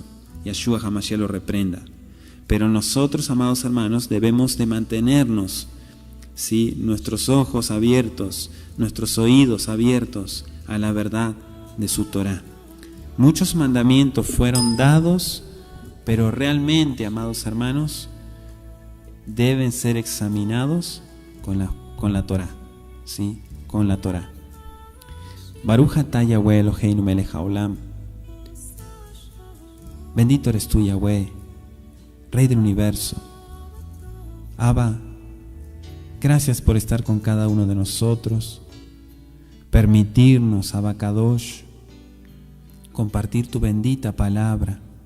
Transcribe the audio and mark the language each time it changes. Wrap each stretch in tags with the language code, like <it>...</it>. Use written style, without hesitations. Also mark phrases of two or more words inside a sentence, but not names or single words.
<es>Yeshua HaMashiach lo reprenda. Pero nosotros, amados hermanos, debemos de mantenernos, ¿sí?, nuestros ojos abiertos, nuestros oídos abiertos a la verdad de su Torah. Muchos mandamientos fueron dados, pero realmente, amados hermanos, deben ser examinados con la Torah, ¿sí?, con la Torah.</es> <he>ברוך אתה יהוה אלוהינו מלך העולם.</he> <es>Bendito eres tú, Yahweh, Rey del universo. Abba, gracias por estar con cada uno de nosotros, permitirnos,</es> <he>אבא קדוש,</he> <es>compartir tu bendita palabra.</es>